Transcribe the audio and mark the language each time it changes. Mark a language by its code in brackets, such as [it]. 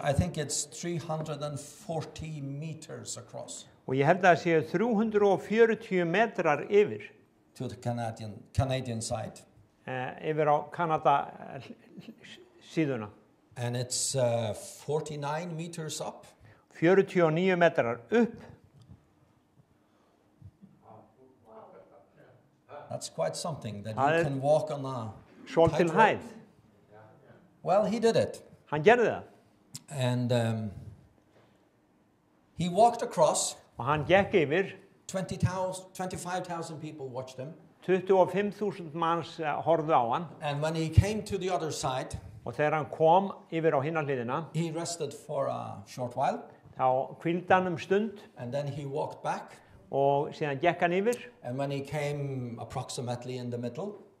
[en] I think it's 340 meters across. [is] Og ég held að það séu 340 metrar yfir. [en] To the Canadian side. [is] Yfir á Kanada síðuna. [en] And it's 49 meters up. [is] 49 metrar upp. [en] That's quite something that you can walk on a [is] Svolítil hæð. [en] Well, he did it. [is] Hann gerði það. [en] And he walked across. [is] Og hann gekk yfir. [en] 25,000 people watched him. [is] 25.000 manns horfðu á hann. [en] And when he came to the other side, [is] og þegar hann kom yfir á hina hliðina, [en] he rested for a short while. [is] Þá hvíldi hann stund. [en] And then he walked back. [is] Og síðan gekk hann yfir. [en] And when he came approximately in the middle.